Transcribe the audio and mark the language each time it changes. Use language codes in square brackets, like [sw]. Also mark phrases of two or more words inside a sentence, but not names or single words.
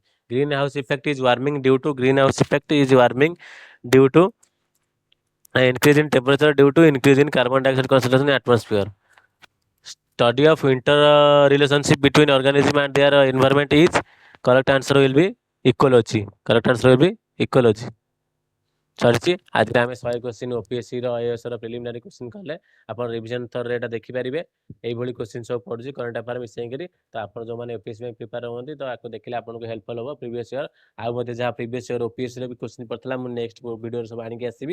[en] Greenhouse effect is warming due to greenhouse effect is warming due to increase in temperature due to increase in carbon dioxide concentration in atmosphere. Study of interrelationship between organism and their environment is. Correct answer will be ecology. Correct answer will be ecology. [or] ସରିଛି ଆଜିରେ ଆମେ 100 କ୍ୱେଶ୍ଚିନ୍ ଓପିଏସ୍ସିର ଆଇଏଏସ୍ର [en] preliminary question [or] କଲେ ଆପଣ ରିଭିଜନ୍ ଥରରେ ଏଇଟା ଦେଖିପାରିବେ ଏଇଭଳି କ୍ୱେଶ୍ଚିନ୍ ସବୁ ପଡ଼ୁଛି [en] current affair [or] ମିଶାଇକରି ତ ଆପଣ ଯେଉଁମାନେ ଓପିଏସ୍ସି ପାଇଁ ପ୍ରିପେୟାର ହୁଅନ୍ତି ତ ଆକୁ ଦେଖିଲେ ଆପଣଙ୍କୁ ହେଲ୍ପଫୁଲ୍ ହେବ [en] previous year [or] ଆଉ ମଧ୍ୟ ଯାହା [en] previous year [or] ଓପିଏସ୍ସିର ବି କ୍ୱେଶ୍ଚିନ୍ ପଡ଼ିଥିଲା ମୁଁ [en] next videoରେ [or] ସବୁ ଆଣିକି ଆସିବି